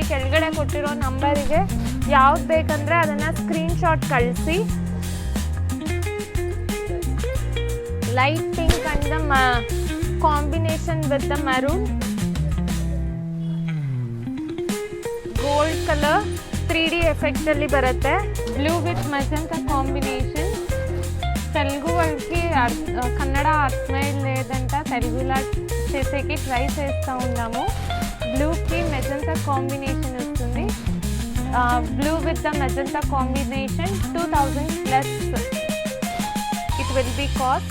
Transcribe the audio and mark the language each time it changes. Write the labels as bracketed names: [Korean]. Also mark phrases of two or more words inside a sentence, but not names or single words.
[Kannada] ಕೆಳಗಡೆ ಕೊಟ್ಟಿರೋ ನಂಬರಿಗೆ ಯಾವ್ದು ಬೇಕಂದ್ರೆ ಅದನ್ನು ಸ್ಕ್ರೀನ್ಶಾಟ್ ಕಳಿಸಿ. [English] light pink and the combination with the maroon, gold colour 3D [Kannada] ಎಫೆಕ್ಟಲ್ಲಿ ಬರುತ್ತೆ. [English] blue with magenta combination. [Telugu] తెలుగు వాళ్ళకి కన్నడ అర్థమై లేదంట, తెలుగులో చేసేకి ట్రై చేస్తూ ఉన్నాము. బ్లూకి [English] magenta combination [Telugu] వస్తుంది. [English] blue with the magenta combination 2000 plus it will be cost.